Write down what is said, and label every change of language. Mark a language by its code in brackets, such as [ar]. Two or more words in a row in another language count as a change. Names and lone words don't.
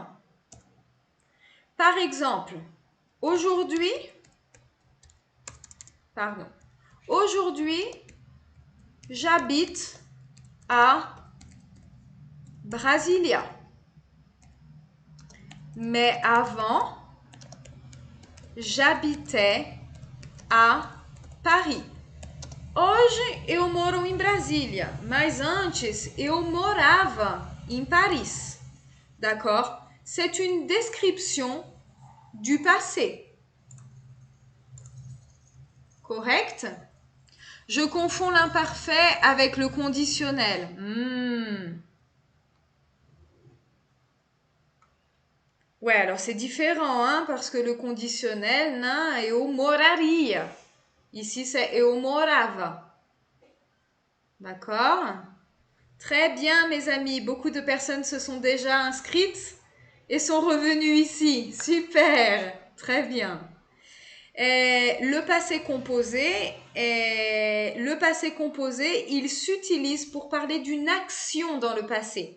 [fr] Par exemple, aujourd'hui, j'habite à Brasilia. Mais avant, j'habitais a Paris. [pt] Hoje eu moro em Brasília, mas antes eu morava em Paris. [fr] D'accord? C'est une description du passé. Correct? Je confonds l'imparfait avec le conditionnel. Ouais, alors c'est différent, hein, parce que le conditionnel, [pt] né, eu moraria. Ici, c'est eu morava. [fr] D'accord? Très bien, mes amis. Beaucoup de personnes se sont déjà inscrites et sont revenues ici. Super! Très bien. Le passé composé, il s'utilise pour parler d'une action dans le passé.